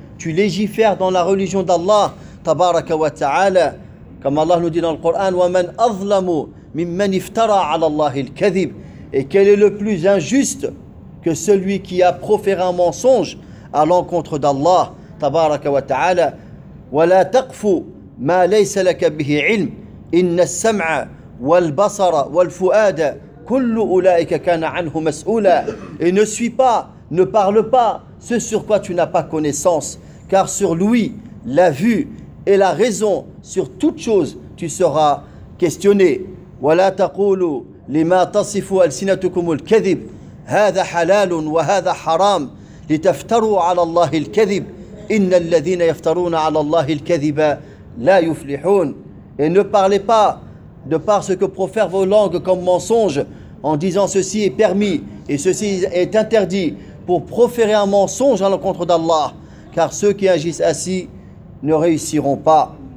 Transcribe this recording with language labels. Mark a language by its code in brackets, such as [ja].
[fr] Tu légifères dans la religion d'Allah, tabaraka wa ta'ala. Comme Allah nous dit dans le Coran: [ar] وَمَنْ أَظْلَمُ مِمَّنْ افْتَرَى عَلَى اللَّهِ الْكَذِبِ. [fr] Et quel est le plus injuste que celui qui a proféré un mensonge à l'encontre d'Allah, [ar] تبارك وتعالى: ولا تقف ما ليس لك به علم، إن السمع والبصر والفؤاد كل أولئك كان عنه مسؤولا. [fr] Et ne suis pas, ne parle pas ce sur quoi tu n'as pas connaissance, car sur lui la vue et la raison sur toute chose tu seras questionné. [ar] ولا تقولوا لما تصف ألسنتكم الكذب هذا حلال وهذا حرام لتفتروا على الله الكذب إن الذين يفترون على الله الكذب لا يفلحون. [fr] Et ne parlez pas de par ce que profèrent vos langues comme mensonge, en disant ceci est permis et ceci est interdit, pour proférer un mensonge à l'encontre d'Allah, car ceux qui agissent ainsi ne réussiront pas.